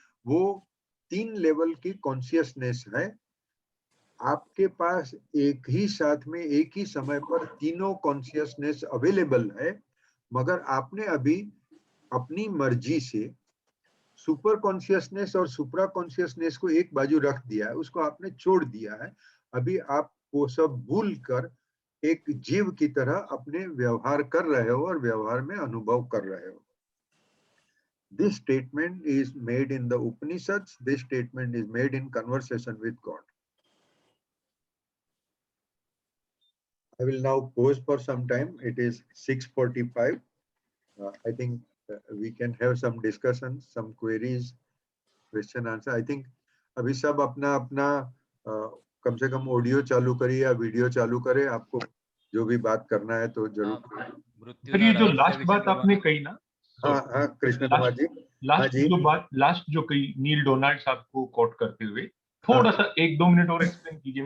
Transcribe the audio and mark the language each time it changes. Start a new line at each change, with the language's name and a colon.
Hindi: वो 3 लेवल की कॉन्शियसनेस है। आपके पास एक ही साथ में एक ही समय पर तीनों कॉन्शियसनेस अवेलेबल है, मगर आपने अभी अपनी मर्जी से सुपर कॉन्शियसनेस और सुप्रा कॉन्शियसनेस को एक बाजू रख दिया है, उसको आपने छोड़ दिया है। अभी आप वो सब भूल कर एक जीव की तरह अपने व्यवहार कर रहे हो और व्यवहार में अनुभव कर रहे हो।
English: This statement is made in the Upanishads. This statement is made in conversation with God. I will now pause for some time. It is 6:45. I think we can have some discussions, some queries, question answer. I think
Hindi: अभी सब अपना अपना कम से कम audio चालू करिए या video चालू करें। आपको जो भी बात करना है तो जरूर। सर ये जो लास्ट बात आपने कही ना, हाँ कृष्ण कुमार जी, लास्ट जो कही नील डोनाल्ड साहब को कोट करते हुए, थोड़ा सा 1-2 मिनट और एक्सप्लेन कीजिए।